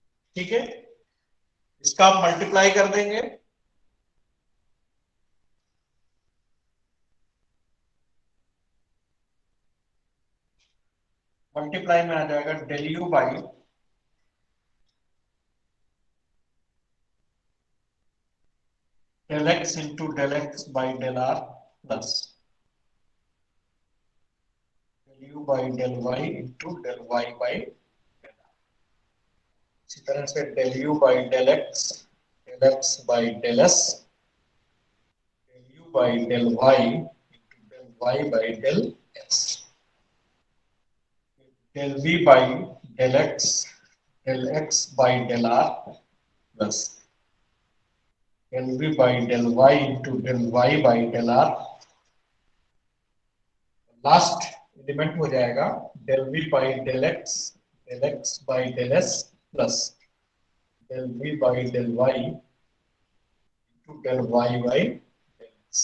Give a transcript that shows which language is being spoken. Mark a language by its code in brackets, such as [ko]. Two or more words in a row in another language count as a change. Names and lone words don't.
[hi] ठीक है, इसका आप मल्टीप्लाई कर देंगे, मल्टीप्लाई में आ जाएगा [en] del u by del x into del x by del r plus del u by del y into del y by del r। [hi] इसी तरह से [en] del u by del x by del s, del u by del y into del y by del s, del v by del x by del r plus del v by del y into del y by del r, last element [hi] हो जाएगा [en] del v by del x by del s प्लस del v by del y into del y by del s।